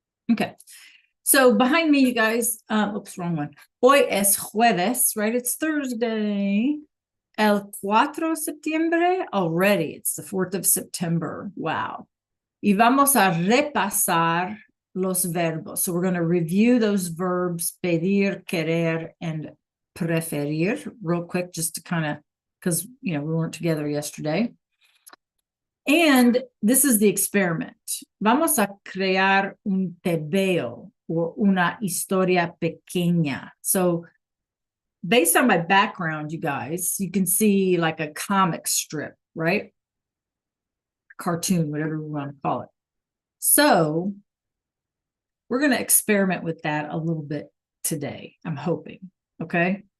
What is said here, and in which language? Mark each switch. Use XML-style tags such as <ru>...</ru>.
<en>Okay. So behind me, you guys, oops, wrong one.</en> <es>Hoy es jueves,</es> <en>right? It's Thursday.</en> <es>El 4 de septiembre.</es> <en>Already, it's the 4th of September. Wow.</en> <es>Y vamos a repasar los verbos.</es> <en>So we're going to review those verbs, pedir, querer, and preferir real quick, just to kind of, because, we weren't together yesterday. And this is the experiment.</en> <es>Vamos a crear un tebeo</es> <en>or</en> <es>una historia pequeña.</es> <en>So based on my background, you guys, you can see like a comic strip, right? Cartoon, whatever we want to call it. So we're going to experiment with that a little bit today, I'm hoping. Okay.</en>